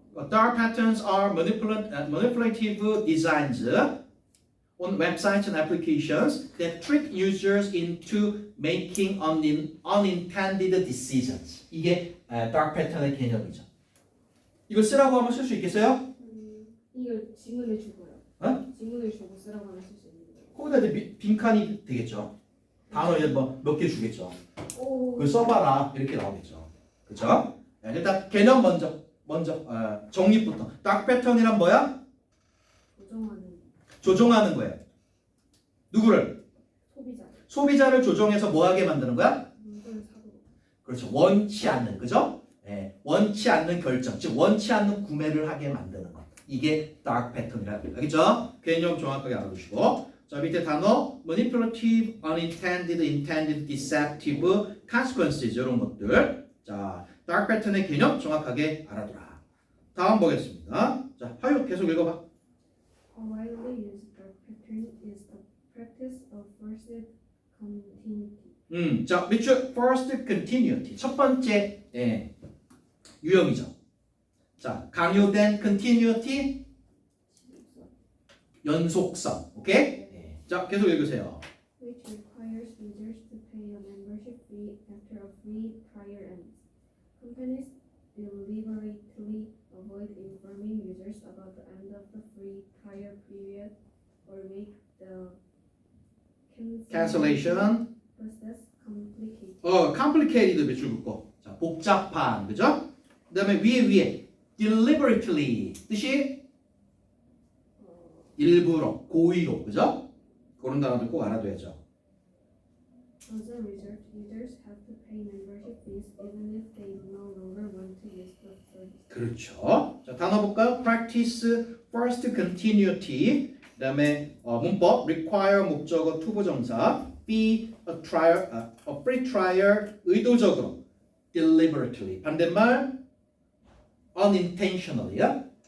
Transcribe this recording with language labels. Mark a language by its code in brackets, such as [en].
[en] Dark patterns are manipulative designs on websites and applications that trick users into making unintended decisions. [ko] 이게 dark pattern의 개념이죠. 이걸 쓰라고 하면 쓸 수 있겠어요? 이걸 지문을 주고요. 지문을 주고 쓰라고 하면 쓸 수 있는 거예요. 거기다 이제 빈칸이 되겠죠. 단어 이제 몇 개 주겠죠. 오. 그걸 써봐라 이렇게 나오겠죠. 그렇죠? 일단 개념 먼저 정립부터. dark pattern이란 뭐야? 조종하는 거예요. 누구를? 소비자를 조종해서 뭐하게 만드는 거야? 물건을 사도록. 그렇죠. 원치 않는, 그죠? 원치 않는 결정, 즉 원치 않는 구매를 하게 만드는 것. 이게 dark pattern이라고 해요. 알겠죠? 개념 정확하게 알아두시고. 자, 밑에 단어 manipulative, unintended, intended, deceptive, consequences 이런 것들. 자, dark pattern의 개념 정확하게 알아두라. 다음 보겠습니다. 자, 하유 계속 읽어봐. [en] A widely used dark pattern is the practice of forced continuity. [ko] 자, 밑줄 first continuity 첫 번째 유형이죠. 자, 강요된 continuity 연속성. 오케이? 네. 자, 계속 읽으세요. [en] which requires users to pay a membership fee after a free trial ends. Companies deliberately avoid informing users about the end of the free trial period or make the cancellation. process complicated. [ko] complicated 몇 줄 긋고. 자, 복잡한. 그죠? 그다음에 위에 deliberately 뜻이 일부러, 고의로. 그죠? 그런 단어들 꼭 알아둬야죠. [en] As a result, users have to pay membership fees even if they no longer want to use the service. [ko] 그렇죠. 자, 단어 볼까요? [en] practice first continuity. [ko] 그다음에 문법 require 목적어 투부정사 [en] be a free trial [ko] 의도적으로 deliberately 반대말 unintentionally야.